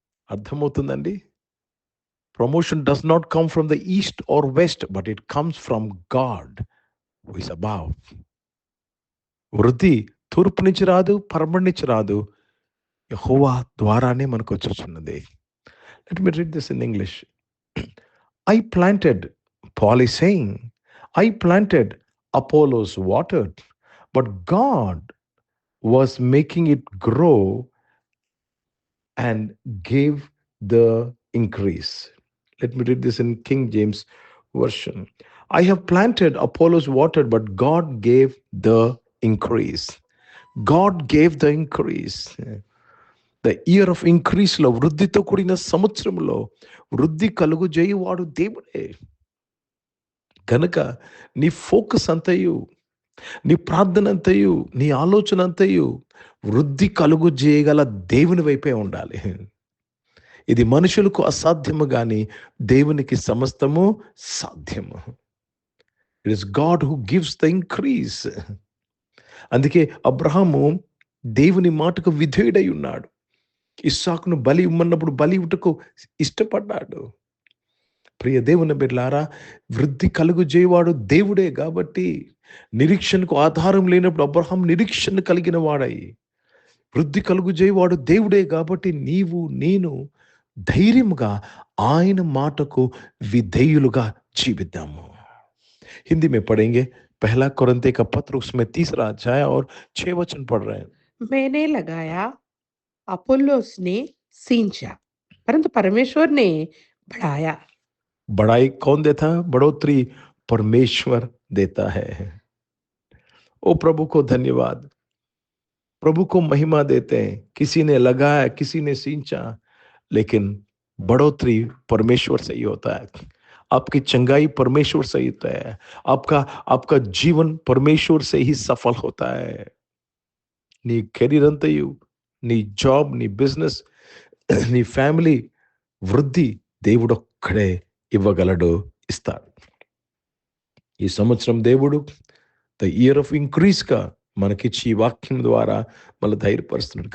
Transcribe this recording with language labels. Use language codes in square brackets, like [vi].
[te] అర్థమవుతుందండి? [en] Promotion does not come from the east or west, but it comes from God who is above. [te] వృద్ధి తూర్పు నుంచి రాదు, పడమటి నుంచి రాదు, యెహోవా ద్వారానే మనకు వచ్చుచున్నది. [en] Let me read this in English. I planted, Paul is saying, I planted, Apollos watered, but God was making it grow and gave the increase. Let me read this in King James Version. I have planted, Apollos watered, but God gave the increase. God gave the increase. The year of ఇంక్రీస్లో, [te] వృద్ధితో కూడిన సంవత్సరంలో వృద్ధి కలుగు చేయువాడు దేవుడే. కనుక నీ focus అంతయు, నీ ప్రార్థన అంతయు, నీ ఆలోచన అంతయు వృద్ధి కలుగు చేయగల దేవుని వైపే ఉండాలి. ఇది మనుషులకు అసాధ్యము, కానీ దేవునికి సమస్తము సాధ్యము. [en] It is God who gives the increase. [te] అందుకే అబ్రహాము దేవుని మాటకు విధేయుడై ఉన్నాడు. ఇస్సాకును బలి ఇమ్మన్నప్పుడు బలి ఇవ్వటకు ఇష్టపడ్డాడు. ప్రియ దేవుని బిడ్డలారా, వృద్ధి కలుగు చేయవాడు దేవుడే. కాబట్టి నిరీక్షణకు ఆధారం లేనప్పుడు అబ్రహాం నిరీక్షణ కలిగిన వాడై, వృద్ధి కలుగు చేయవాడు దేవుడే. కాబట్టి నీవు నేను ధైర్యముగా ఆయన మాటకు విధేయులుగా జీవిద్దాము. [hi] हिंदी में पढ़ेंगे. 1 कोरिन्थियों का पत्र, उसमें 3रा अध्याय और 6 वचन पढ़ रहे हैं. मैंने लगाया, अपोल्लोस ने सींचा, परंतु परमेश्वर ने बढ़ाया. बढ़ाई कौन देता है? बढ़ोतरी परमेश्वर देता है. ओ प्रभु को धन्यवाद, प्रभु को महिमा देते हैं. किसी ने लगाया, किसी ने सींचा, लेकिन बढ़ोतरी परमेश्वर से ही होता है. आपकी चंगाई परमेश्वर से ही होता है. आपका जीवन परमेश्वर से ही सफल होता है. [te] నీ కెరీర్ అంతయు, నీ జాబ్, నీ బిజినెస్, నీ ఫ్యామిలీ వృద్ధి దేవుడు ఒక్కడే ఇవ్వగలడు, ఇస్తాడు. ఈ సంవత్సరం దేవుడు [en] the year of ఇంక్రీజ్గా [te] మనకిచ్చి ఈ వాక్యం ద్వారా మళ్ళీ ధైర్యపరుస్తున్నాడు.